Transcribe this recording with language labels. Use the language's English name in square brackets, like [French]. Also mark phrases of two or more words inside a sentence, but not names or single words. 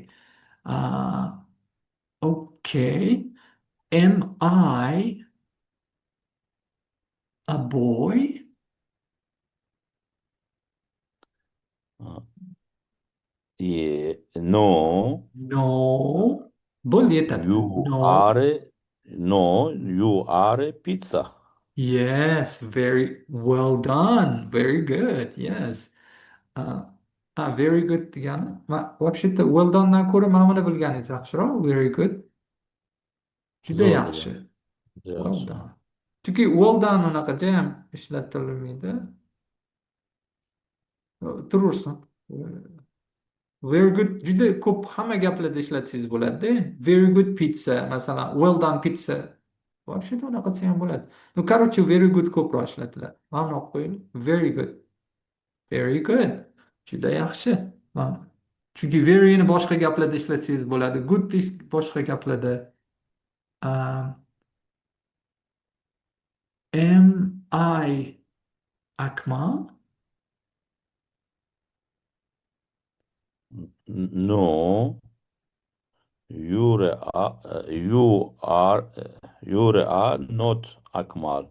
[English] Uh, okay. Am I a boy? Uh, yeah. No. Uh, No. [Uzbek] Bo'ldi, yetadi. [English] you No. are no. You are a pizza. Yes, very well done. Very good. Yes. [Uzbek] Uh, [English] very good [Uzbek] degani. Вообще-то [English] well done'dan [Uzbek] ko'ra mana buni bilganingiz yaxshiroq. [English] Very good. [Uzbek] Juda Zo'r yaxshi. bo'lgan. [English] Well [Uzbek] Yaxshi. done. Chunki [English] well done [Uzbek] unaqa jayam ishlatilmaydi. Turursin. [English] Very good. [Uzbek] Juda ko'p hamma gaplarda ishlatsangiz bo'ladi. [English] Very good pizza. [Uzbek] Masalan, [English] well done pizza. [Uzbek] Вообще-то unaqa desa ham bo'ladi. [Russian] Ну, короче, [English] very good [Uzbek] ko'proq ishlatiladi. Mana o'qib qo'ying. [English] Very good. Very good. [Uzbek] Juda yaxshi. Mana. Chunki very ni boshqa gaplarda ishlatsangiz bo'ladi. Good boshqa gaplarda. [English] Um, am I Akmal? No, you are not Akmal.